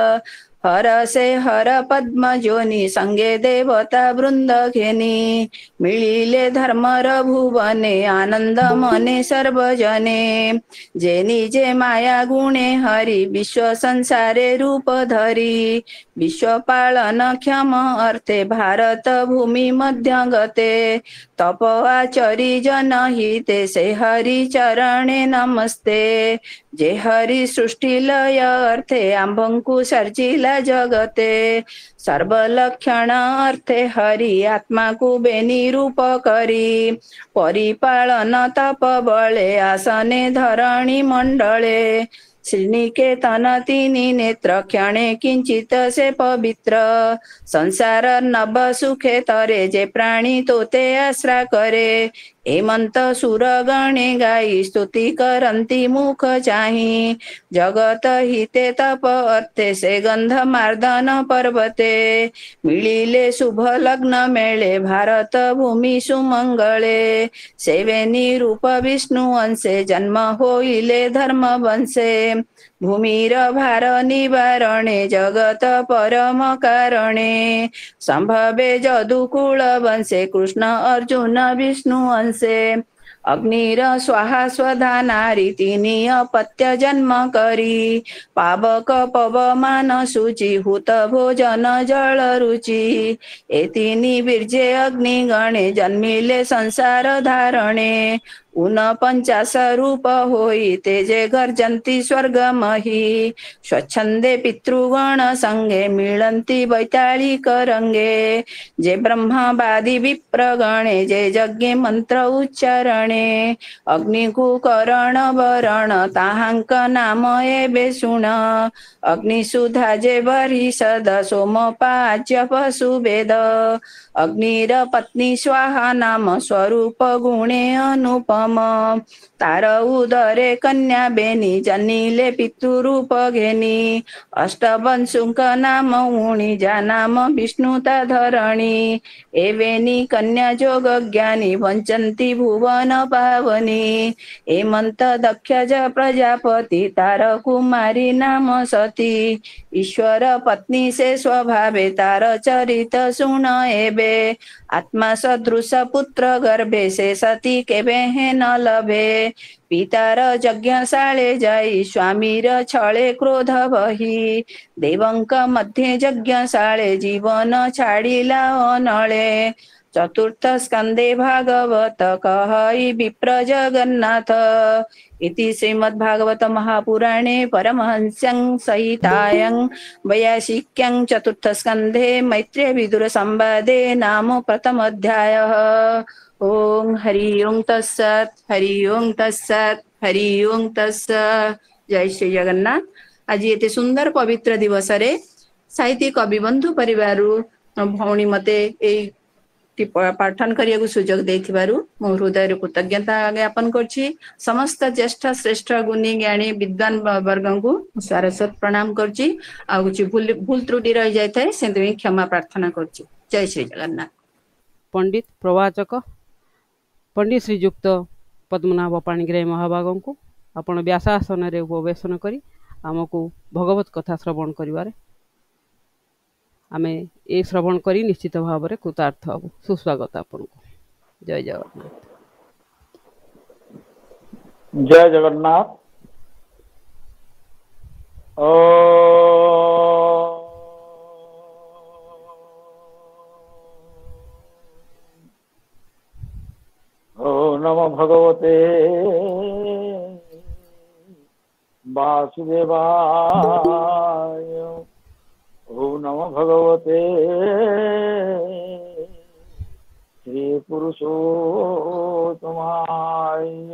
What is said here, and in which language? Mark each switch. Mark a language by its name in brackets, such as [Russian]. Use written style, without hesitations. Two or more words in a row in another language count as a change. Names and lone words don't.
[Odia] ହରଷେ ହର ପଦ୍ମ ଯୋନି ସଙ୍ଗେ ଦେବତା ବୃନ୍ଦ ଘେନି ମିଳିଲେ ଧର୍ମର ଭୁବନେ ଆନନ୍ଦ ମନେ ସର୍ବଜନେ ଯେ ନିଜେ ମାୟା ଗୁଣେ ହରି ବିଶ୍ୱ ସଂସାରେ ରୂପ ଧରି ବିଶ୍ୱ ପାଳନ କ୍ଷମ ଅର୍ଥେ ଭାରତ ଭୂମି ମଧ୍ୟ ଗତେ ତପ ଆଚରି ଜନ ହିତେ ସେ ହରି ଚରଣେ ନମସ୍ତେ ଯେ ହରି ସୃଷ୍ଟି ଲୟ ଅର୍ଥେ ଆମ୍ଭଙ୍କୁ ସର୍ଜିଲା ଜଗତେ ସର୍ବଲକ୍ଷଣ ଅର୍ଥେ ହରି ଆତ୍ମା କୋ ବେନି ରୂପ କରି ପରିପାଳନ ତପ ବଳେ ଆସନେ ଧରଣୀ ମଣ୍ଡଳେ ଶ୍ରୀନିକେତନ ତିନି ନେତ୍ର କ୍ଷଣେ କିଞ୍ଚିତ ସେ ପବିତ୍ର ସଂସାର ନଭ ସୁଖେ ତରେ ଯେ ପ୍ରାଣୀ ତୋତେ ଆଶ୍ରା କରେ ହେମନ୍ତ ସୁର ଗଣେ ଗାଇ ସ୍ତୁତି କରନ୍ତି ମୁଖ ଚାହିଁ ଜଗତ ହିତେ ତପ ଅର୍ଥେ ସେ ଗନ୍ଧ ମାର୍ଦ୍ଦନ ପର୍ବତେ ମିଳିଲେ ଶୁଭ ଲଗ୍ନ ମେଳେ ଭାରତ ଭୂମି ସୁମଙ୍ଗଳେ ସେବେନି ରୂପ ବିଷ୍ଣୁ ଅଂଶେ ଜନ୍ମ ହୋଇଲେ ଧର୍ମ ବଂଶେ ଭୂମିର ଭାର ନିବାରଣେ ଜଗତ ପରମ କାରଣେ ସମ୍ଭବେ ଯଦୁକୁଳ ବଂଶେ କୃଷ୍ଣ ଅର୍ଜୁନ ବିଷ୍ଣୁ ଅଂଶେ ଅଗ୍ନିର ସ୍ୱାହା ସ୍ୱଧା ନାରୀ ତିନି ଅପତ୍ୟ ଜନ୍ମ କରି ପାବକ ପବମାନ ଶୁଚି ହୁତ ଭୋଜନ ଜଳ ରୁଚି ଏତିନି ବୀର୍ଯ୍ୟେ ଅଗ୍ନି ଗଣେ ଜନ୍ମିଲେ ସଂସାର ଧାରଣେ ଊନପଞ୍ଚାଶ ରୂପ ହୋଇ ତେଜେ ଗର୍ଜନ୍ତି ସ୍ୱର୍ଗମହି ସ୍ୱଚ୍ଛନ୍ଦେ ପିତୃଗଣ ସଙ୍ଗେ ମିଳନ୍ତି ବୈତାଳିକ ରଙ୍ଗେ ଯେ ବ୍ରହ୍ମବାଦୀ ବିପ୍ରଗଣେ ଯେ ଯଜ୍ଞ ମନ୍ତ୍ର ଉଚ୍ଚାରଣେ ଅଗ୍ନିକୁକରଣ ବରଣ ତାହାଙ୍କ ନାମ ଏବେ ଶୁଣ ଅଗ୍ନିସୁଧା ଯେ ବରିଷଦ ସୋମପାଚ୍ୟ ପଶୁବେଦ ଅଗ୍ନିର ପତ୍ନୀ ସ୍ୱାହା ନାମ ସ୍ୱରୂପ ଗୁଣେ ଅନୁପମ ତାର ଉଦରେ କନ୍ୟା ବେନି ଜନିଲେ ପିତୃରୂପ ଘେନି ଅଷ୍ଟବଂଶୁକ ନାମ ଉଣିଜା ନାମ ବିଷ୍ଣୁତା ଧରଣୀ ଏବେନି କନ୍ୟା ଯୋଗ ଜ୍ଞାନୀ ବଞ୍ଚନ୍ତି ଭୁବନ ପାବନୀ ହେମନ୍ତ ଦକ୍ଷ ପ୍ରଜାପତି ତାର କୁମାରୀ ନାମ ସତୀ ଈଶ୍ୱର ପତ୍ନୀ ସେ ସ୍ୱଭାବେ ତାର ଚରିତ ଶୁଣ ଏବେ ଆତ୍ମା ସଦୃଶ ପୁତ୍ର ଗର୍ଭେ ସେ ସତୀ କେବେ ହେ ନ ଲଭେ ପିତାର ଯଜ୍ଞଶାଳେ ଯାଇ ସ୍ୱାମୀର ଛଳେ କ୍ରୋଧ ବହି ଦେବଙ୍କ ମଧ୍ୟେ ଯଜ୍ଞଶାଳେ ଜୀବନ ଛାଡିଲା ଅନଳେ ଚତୁର୍ଥ ସ୍କନ୍ଦେ ଭାଗବତ କହଇ ବିପ୍ର ଜଗନ୍ନାଥ [Sanskrit] इति श्रीमद्भागवत महापुराणे परमहंस्यं सहितायं वैयासिक्यं चतुर्थ स्कंधे मैत्रेय विदुर संवादे नाम प्रथम अध्यायः ओम हरि ओम तत्सत् हरि ओम तत्सत् हरि ओम तत्सत् [Odia] ଜୟ ଶ୍ରୀ ଜଗନ୍ନାଥ। ଆଜି ଏ ସୁନ୍ଦର ପବିତ୍ର ଦିବସ ରେ ସାହିତ୍ୟ କବି ବନ୍ଧୁ ପରିବାର ଭଉଣୀ ମତେ ପାଠନ କରିବା ସୁଯୋଗ ଦେଇଥିବାରୁ ମୋ ହୃଦୟ କୃତଜ୍ଞତା ଜ୍ଞାପନ କରୁଛି। ସମସ୍ତ ଜ୍ୟେଷ୍ଠ ଶ୍ରେଷ୍ଠ ଗୁଣୀ ଜ୍ଞାନୀ ବିଦ୍ୱାନ ବର୍ଗ କୁ ସାରସ୍ୱତ ପ୍ରଣାମ କରୁଛି। ଆଉ ଭୁଲ ତ୍ରୁଟି ରହି ଯାଇ ଥାଏ ସେ କ୍ଷମା ପ୍ରାର୍ଥନା କରୁଛି। ଜୟ ଶ୍ରୀ ଜଗନ୍ନାଥ। ପଣ୍ଡିତ ପ୍ରବାଚକ ପଣ୍ଡିତ ଶ୍ରୀଯୁକ୍ତ ପଦ୍ମନାଭ ପାଣିଗ୍ରାହୀ ମହାଭାଗ କୁ ଆପଣ ବ୍ୟାସାସନ ରେ ଉପବେଶନ କରି ଆମକୁ ଭାଗବତ କଥା ଶ୍ରବଣ କରିବାରେ ଆମେ ଏ ଶ୍ରବଣ କରି ନିଶ୍ଚିତ ଭାବ ରେ କୃତାର୍ଥ ହେବୁ। ସୁସ୍ୱାଗତ ଆପଣ କୁ। ଜୟ ଜଗନ୍ନାଥ। ଜୟ ଜଗନ୍ନାଥ। [Sanskrit] ओ नमो भगवते वासुदेवाय। ओम नमो भगवते श्री पुरुषोत्तमाय।